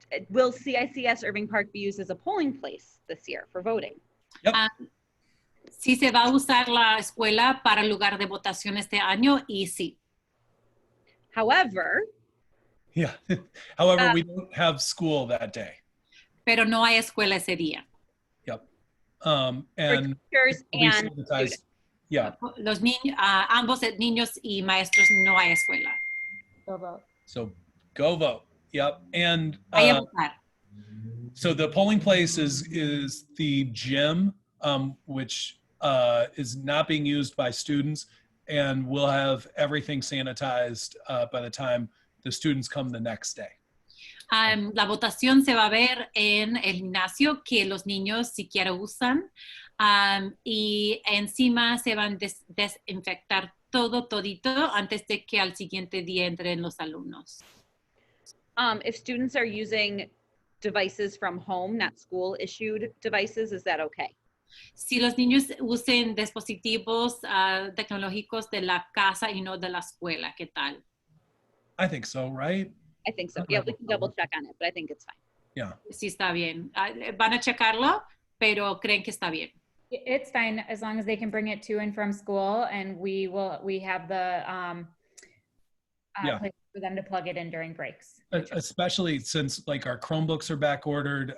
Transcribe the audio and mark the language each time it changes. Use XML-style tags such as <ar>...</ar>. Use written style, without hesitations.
<en>Will CICS Irving Park be used as a polling place this year for voting? Yep.</en> <es>Sí se va a usar la escuela para lugar de votación este año, y sí.</es> <en>However, Yeah. However, we don't have school that day.</en> <es>Pero no hay escuela ese día.</es> <en>Yep. for And teachers we'll be and sanitized. Yeah.</en> <es>Los niños, ambos niños y maestros, no hay escuela.</es> <en>Go vote. So go vote. Yep. And</en> <es>Vaya a votar.</es> <en>so the polling place is the gym, which is not being used by students, and we'll have everything sanitized by the time the students come the next day.</en> <es>La votación se va a ver en el gimnasio que los niños siquiera usan, y encima se van a desinfectar todito antes de que al siguiente día entren los alumnos.</es> <en>if students are using devices from home, not school issued devices, is that okay?</en> <es>Si los niños usen dispositivos tecnológicos de la casa y no de la escuela, ¿qué tal?</es> <en>I think so, right? I think so. Yeah, we can double check on it, but I think it's fine. Yeah.</en> <es>Sí está bien. Van a checarlo, pero creen que está bien.</es> <en>It's fine as long as they can bring it to and from school, and we have the Yeah. place for them to plug it in during breaks. Especially since like our Chromebooks are back ordered.</en>